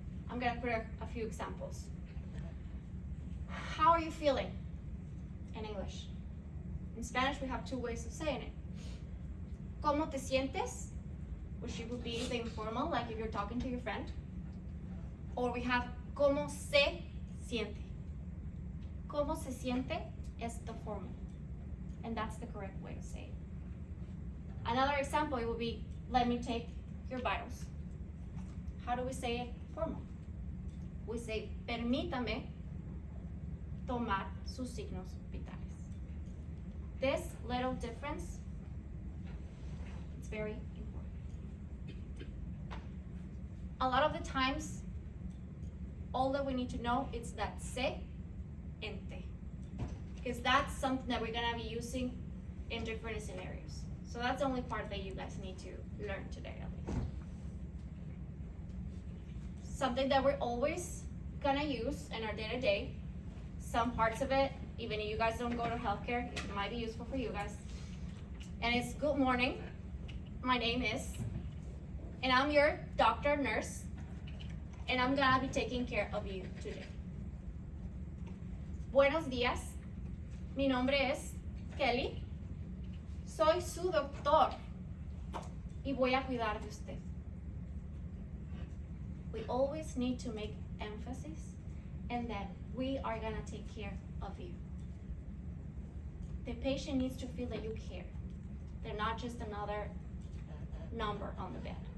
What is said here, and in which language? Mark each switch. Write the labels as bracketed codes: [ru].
[en] I'm gonna put a few examples. How are you feeling in English? In Spanish, we have two ways of saying it. [es] ¿Cómo te sientes? [en] Which would be the informal, like if you're talking to your friend. Or we have [es] ¿cómo se siente? ¿Cómo se siente? [en] Is the formal. And that's the correct way to say it. Another example, it would be, let me take your vitals. How do we say it formal? We say, [es] permítame tomar sus signos vitales. [en] this little difference, it's very important. A lot of the times, all that we need to know is that se and te, because that's something that we're gonna be using in different scenarios. So that's the only part that you guys need to learn today at least. Something that we're always gonna use in our day-to-day, some parts of it, even if you guys don't go to healthcare, it might be useful for you guys. And it's good morning, my name is, and I'm your doctor, nurse, and I'm gonna be taking care of you today. [es] Buenos días, mi nombre es Kelly, soy su doctor y voy a cuidar de usted. [en] We always need to make emphasis in that we are gonna take care of you. The patient needs to feel that you care. They're not just another number on the bed.